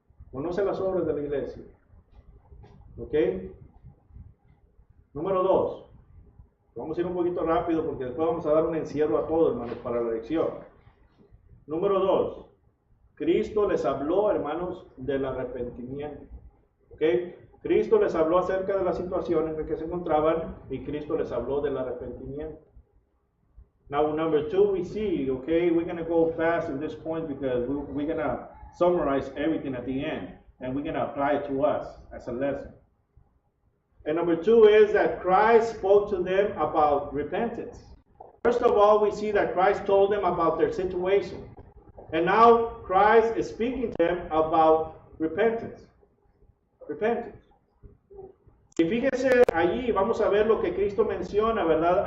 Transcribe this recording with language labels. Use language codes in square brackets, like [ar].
[es] Conoce las obras de la iglesia. ¿Ok? Número dos, vamos a ir un poquito rápido porque después vamos a dar un encierro a todos, hermanos, para la lección. Número dos, Cristo les habló, hermanos, del arrepentimiento. ¿Ok? Cristo les habló acerca de la situación en la que se encontraban y Cristo les habló del arrepentimiento. [en] Now, number two, we see, okay, we're going to go fast at this point because we're going to summarize everything at the end and we're going to apply it to us as a lesson. And number two is that Christ spoke to them about repentance. First of all, we see that Christ told them about their situation. And now Christ is speaking to them about repentance. Repentance. [es] Y fíjense allí, vamos a ver lo que Cristo menciona, ¿verdad?